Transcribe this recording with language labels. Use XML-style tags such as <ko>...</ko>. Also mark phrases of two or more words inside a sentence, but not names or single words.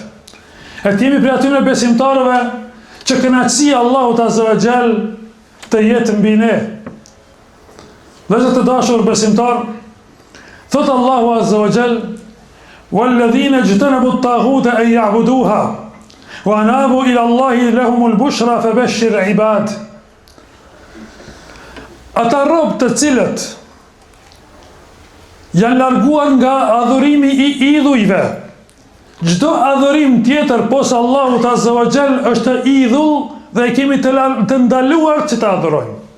<sq>E të jemi prej atyre besimtarëve që kënaqësia Allahu</sq> <ar>عز وجل</ar> <sq>të jetë mbi ne. Vëllezër të dashur besimtar, thot Allahu</sq> <ar>عز وجل والذين اجتنبوا الطاغوت أن يعبدوها وأنابوا إلى الله لهم البشرى فبشر عباد."</ar> <sq>Ata robë të cilët janë larguar nga adhurimi i idhujve. Çdo adhurim tjetër posa Allahut</sq> <ar>عز وجل</ar> <sq>është idhull dhe e kemi të ndaluar që të adhurojmë.</sq>